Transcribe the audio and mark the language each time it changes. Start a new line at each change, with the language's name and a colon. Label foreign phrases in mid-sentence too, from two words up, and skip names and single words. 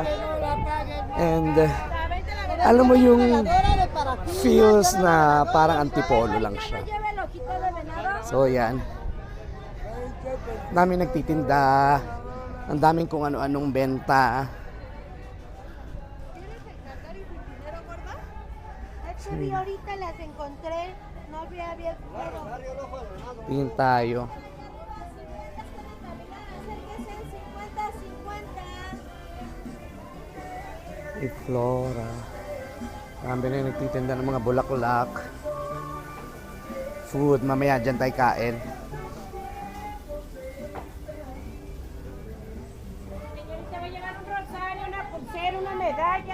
Filipino: And alam mo yung feels na parang antipolo lang siya. So yan. Daming nagtitinda. Ang daming kung ano-anong benta.
Spanish: Ahorita las encontré, no había abierto.
Filipino: Tingin tayo. Iflora. Marami na yung nagtitinda ng mga bulaklak. Food, mamaya dyan tayo kain.
Spanish: Señorita, va a llegar un rosario, una pulsera, una medalla.